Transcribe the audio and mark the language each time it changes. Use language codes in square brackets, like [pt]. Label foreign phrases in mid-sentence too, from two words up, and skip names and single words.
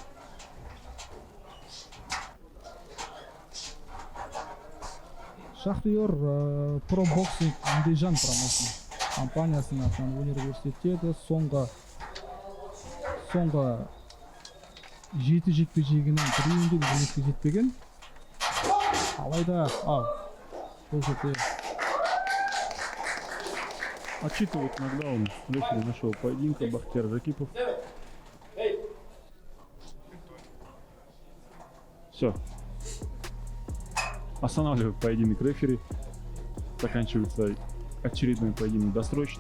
[kk] Шахрияр пробоксинг Андижан Промоушен компаниясының атынан өнер көрсетеді. Соңғы 7 жекпе-жегінің біреуінде де жеңіске жетпеген. Алайда, бұл жерде [ru] отчитывает нокдаун рефери нашего поединка Бахтияр Жакипов. Все. Останавливает поединок рефери. Заканчивается очередной поединок досрочно.